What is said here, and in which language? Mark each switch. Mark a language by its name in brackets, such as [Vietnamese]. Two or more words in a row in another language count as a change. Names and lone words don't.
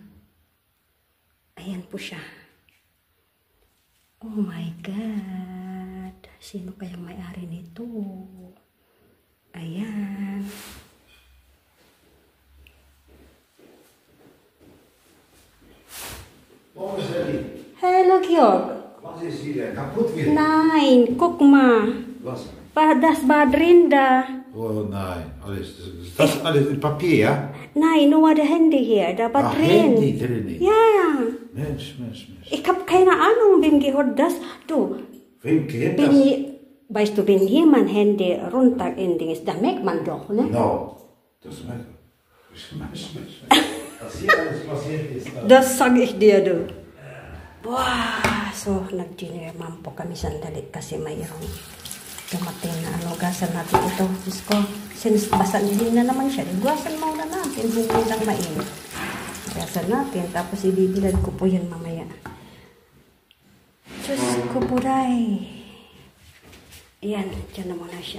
[Filipino] Ayan po siya. [English] Oh my God. [Filipino] Sino kayang may-ari nito? Ayan. Hello, Georg. [German] Was ist wieder kaputt gegangen? Nein, guck mal. Was? Das war drin da. Oh nein, alles. Das ist alles in Papier, ja? Nein, nur das Handy hier. Da war Ach, drin. Handy drin. Ja. Mensch. Ich habe keine Ahnung, wem gehört das. Du, Wem gehört das? weißt du, wenn jemand Handy runter in Dings, da merkt man doch, ne? No, das merkt man. Was hier alles passiert ist. Das sag ich dir, du. [Filipino] Wah, so nag-dinnerman po kami sandali kasi mayroong dumating na gasan natin ito. Diyos ko, since basa din na naman siya, gasan muna natin, hindi lang mainit. Gasan natin, tapos ibibilad ko po yan mamaya. Diyos ko po day. Ayan, dyan na muna siya.